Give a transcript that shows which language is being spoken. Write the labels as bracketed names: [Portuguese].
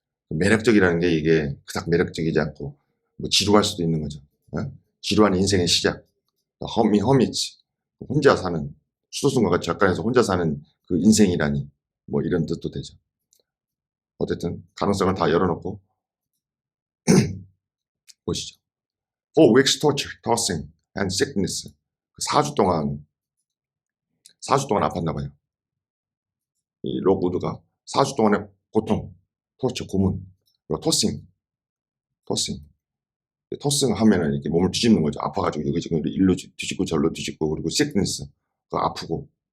[Korean] 매력적이라는 게 이게 그닥 매력적이지 않고 뭐 지루할 수도 있는 거죠. 지루한 인생의 시작. 허미츠 혼자 사는 수도승과 절간에서 혼자 사는 그 인생이라니 뭐 이런 뜻도 되죠. 어쨌든 가능성을 다 열어놓고 보시죠. [English] For weeks torture, tossing and sickness. [Korean] 4주 동안 아팠나 봐요. 이 록우드가 4주 동안의 고통, 토처, 고문, 그리고 토싱 하면은 이렇게 몸을 뒤집는 거죠. 아파가지고 여기저기 일로 뒤집고 절로 뒤집고 그리고 sickness, 그 아프고.